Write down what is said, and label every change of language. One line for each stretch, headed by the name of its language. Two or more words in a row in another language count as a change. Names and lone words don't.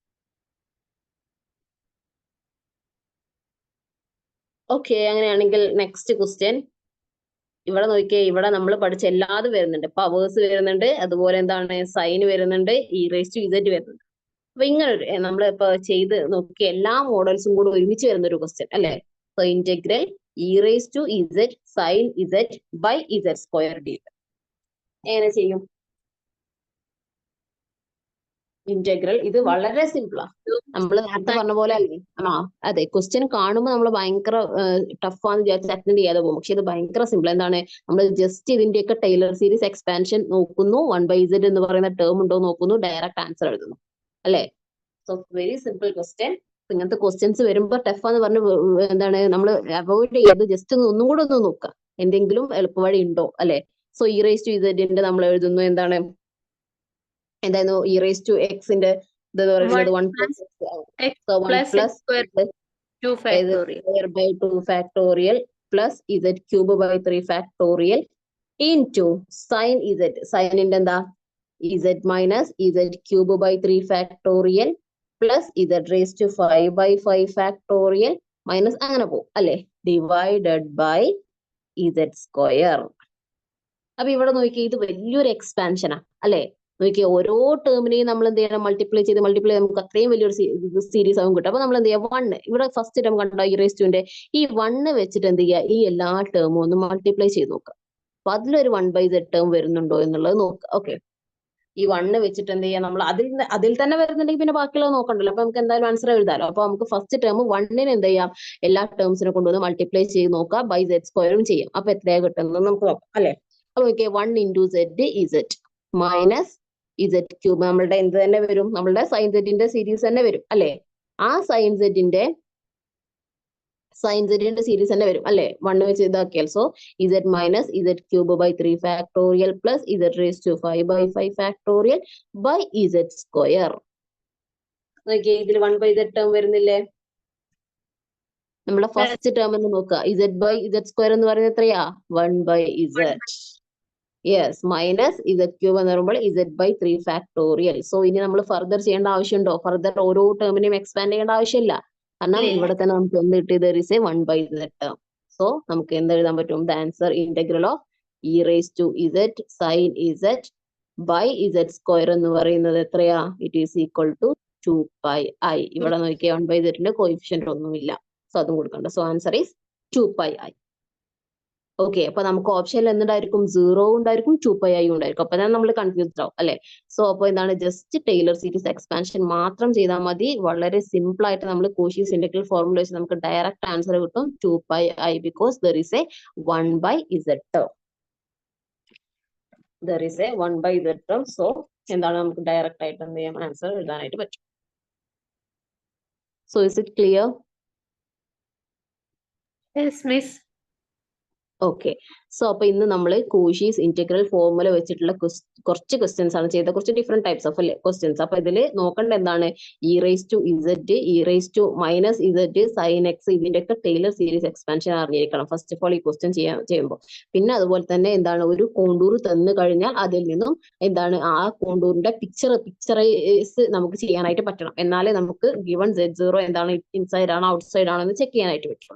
Malayalam: ഓക്കെ, അങ്ങനെയാണെങ്കിൽ നെക്സ്റ്റ് ക്വസ്റ്റ്യൻ ഇവിടെ നോക്കിയേ, ഇവിടെ നമ്മൾ പഠിച്ച എല്ലാതും വരുന്നുണ്ട്, പവേഴ്സ് വരുന്നുണ്ട്, അതുപോലെ എന്താണ് സൈൻ വരുന്നുണ്ട്, e⁻z വരുന്നുണ്ട്. അപ്പൊ ഇങ്ങനെ ഒരു നമ്മൾ ഇപ്പൊ ചെയ്ത് നോക്കിയ എല്ലാ മോഡൽസും കൂടെ ഒരുമിച്ച് വരുന്ന ഒരു ക്വസ്റ്റ്യൻ അല്ലെ. സോ
English: integral e⁻z sin z by z² dz
Malayalam: എങ്ങനെ ചെയ്യും? ഇന്റഗ്രൽ ഇത് വളരെ സിമ്പിളാ, നമ്മൾ നേരത്തെ പറഞ്ഞ പോലെ അല്ലേ. അതെ, ക്വസ്റ്റ്യൻ കാണുമ്പോൾ നമ്മൾ ഭയങ്കര ടഫാന്ന് വിചാരിച്ച് അറ്റൻഡ് ചെയ്യാതെ പോകും, പക്ഷെ ഇത് ഭയങ്കര സിമ്പിൾ. എന്താണ്, നമ്മൾ ജസ്റ്റ് ഇതിന്റെയൊക്കെ
English: Taylor series expansion
Malayalam: നോക്കുന്നു, 1/z എന്ന് പറയുന്ന ടേം ഉണ്ടോ നോക്കുന്നു,
English: direct answer
Malayalam: എഴുതുന്നു അല്ലെ.
English: so very simple question.
Malayalam: ഇങ്ങനത്തെ ക്വസ്റ്റ്യൻസ് വരുമ്പോൾ ടഫാന്ന് പറഞ്ഞ് എന്താണ് നമ്മൾ അവോയ്ഡ് ചെയ്യാതെ ജസ്റ്റ് ഒന്നും കൂടെ ഒന്ന് നോക്കുക, എന്തെങ്കിലും എളുപ്പവഴി ഉണ്ടോ അല്ലെ. സോ e⁻z നമ്മൾ എഴുതുന്നു, എന്താണ് എന്തായിരുന്നു e⁻x ന്റെ ഇത് പറയുന്നത്
English: 1 plus square/2 factorial plus z³ 3 factorial into sin z,
Malayalam: sin ന്റെ എന്താ
English: z minus z³ 3 factorial plus z⁵5/5 factorial minus
Malayalam: അങ്ങനെ പോകും അല്ലെ,
English: divided by z².
Malayalam: അപ്പൊ ഇവിടെ നോക്കിയേ, ഇത് വലിയൊരു എക്സ്പാൻഷനാ അല്ലെ. നോക്കിയേ, ഓരോ ടേമിനെയും നമ്മൾ എന്ത് ചെയ്യണം, മൾട്ടിപ്ലൈ ചെയ്ത് നമുക്ക് അത്രയും വലിയൊരു സീരീസ് ആവും കിട്ടും. അപ്പൊ നമ്മൾ എന്ത് ചെയ്യുക, 1 ഇവിടെ
English: first term
Malayalam: കണ്ടോ e⁻ ഈ 1 വെച്ചിട്ട് എന്ത് ചെയ്യുക, ഈ എല്ലാ ടേമും ഒന്ന് മൾട്ടിപ്ലൈ ചെയ്ത് നോക്കുക. അപ്പൊ അതിലൊരു 1/z ടേം വരുന്നുണ്ടോ എന്നുള്ളത് നോക്കുക. ഓക്കെ, ഈ 1 വെച്ചിട്ട് എന്ത് ചെയ്യാം, നമ്മൾ അതിൽ തന്നെ വരുന്നുണ്ടെങ്കിൽ പിന്നെ ബാക്കിയുള്ളത് നോക്കണ്ടല്ലോ, അപ്പൊ നമുക്ക് എന്തായാലും ആൻസർ എഴുതാലോ. അപ്പൊ നമുക്ക്
English: first term
Malayalam: 1നെ എന്ത് ചെയ്യാം, എല്ലാ ടേംസിനെ കൊണ്ടുവന്ന് മൾട്ടിപ്ലൈ ചെയ്ത് നോക്കാം,
English: by z²
Malayalam: ചെയ്യാം. അപ്പൊ എത്രയാ കിട്ടുന്നത് നമുക്ക് നോക്കാം അല്ലെ. അപ്പൊ നോക്കിയേ, 1 into z z minus z³ നമ്മളുടെ എന്ത് തന്നെ വരും, നമ്മളുടെ സൈൻ സെറ്റിന്റെ സീരീസ് തന്നെ വരും അല്ലെ. ആ സൈൻ സെറ്റിന്റെ സീരീസ് തന്നെ വരും അല്ലെ, 1 വെച്ച് ഇതാക്കിയാൽ.
English: so z minus z³ 3 factorial plus z⁵5/5 factorial by z².
Malayalam: നോക്കിയേ, ഇതിൽ 1/z ടേം വരുന്നില്ലേ, നമ്മുടെ ഫസ്റ്റ് ടേം എന്ന് നോക്കുക, z/z² എന്ന് പറയുന്നത് എത്രയാ, 1/z. യെസ്, മൈനസ് z³ എന്ന് പറയുമ്പോൾ z/3 ഫാക്ടോറിയൽ. സോ ഇനി നമ്മൾ ഫർദർ ചെയ്യേണ്ട ആവശ്യമുണ്ടോ, ഫർദർ ഓരോ ടേമിനെയും എക്സ്പാൻഡ് ചെയ്യേണ്ട ആവശ്യമില്ല, കാരണം ഇവിടെ തന്നെ നമുക്ക് എന്ത് കിട്ടി,
English: there is a 1/z
Malayalam: ടേം. സോ നമുക്ക് എന്ത് എഴുതാൻ പറ്റും,
English: the answer integral of e⁻z sin z by z²
Malayalam: എന്ന് പറയുന്നത് എത്രയാ,
English: it is equal to 2πi.
Malayalam: ഇവിടെ നോക്കിയാൽ 1/z ന്റെ കോയിഫിഷ്യന്റ് ഒന്നുമില്ല, സോ അതും കൊടുക്കണ്ട.
English: so answer is 2πi.
Malayalam: ഓക്കെ, അപ്പൊ നമുക്ക് ഓപ്ഷനിൽ എന്തുണ്ടായിരിക്കും, 0 ഉണ്ടായിരിക്കും, 2πi ഉണ്ടായിരിക്കും. അപ്പൊ നമ്മൾ കൺഫ്യൂസ്ഡ് ആവും അല്ലെ. സോ അപ്പൊ എന്താണ്, ജസ്റ്റ്
English: Taylor series expansion
Malayalam: മാത്രം ചെയ്താൽ മതി, വളരെ സിമ്പിൾ ആയിട്ട് നമ്മൾ
English: Cauchy's integral formula
Malayalam: വെച്ച് നമുക്ക്
English: direct answer
Malayalam: കിട്ടും,
English: 2πi, ബിക്കോസ് there is a 1/z term. There is a 1/z term.
Malayalam: സോ എന്താണ്, നമുക്ക് ഡയറക്റ്റ് ആയിട്ട് എന്ത് ചെയ്യാം, ആൻസർ എഴുതാനായിട്ട് പറ്റും.
English: so is it clear? Yes, miss.
Malayalam: ഓക്കെ, സോ അപ്പൊ ഇന്ന് നമ്മൾ
English: Cauchy's integral formula
Malayalam: വെച്ചിട്ടുള്ള കുറച്ച് ക്വസ്റ്റ്യൻസ് ആണ് ചെയ്തത്, കുറച്ച്
English: different types of questions.
Malayalam: അപ്പൊ ഇതിൽ നോക്കേണ്ട എന്താണ്, e⁻z e⁻−z sin x ഇതിന്റെ ഒക്കെ
English: Taylor series expansion
Malayalam: അറിഞ്ഞിരിക്കണം
English: first of all
Malayalam: ഈ ക്വസ്റ്റ്യൻ ചെയ്യുമ്പോൾ. പിന്നെ അതുപോലെ തന്നെ എന്താണ്, ഒരു കോണ്ടൂർ തന്നു കഴിഞ്ഞാൽ അതിൽ നിന്നും എന്താണ് ആ കോണ്ടൂറിന്റെ പിക്ചറൈസ് നമുക്ക് ചെയ്യാനായിട്ട് പറ്റണം, എന്നാലേ നമുക്ക് ഗിവൺ z0 എന്താണ് ഇൻസൈഡ് ആണോ ഔട്ട്സൈഡ് ആണോ എന്ന് ചെക്ക് ചെയ്യാനായിട്ട് പറ്റുള്ളൂ.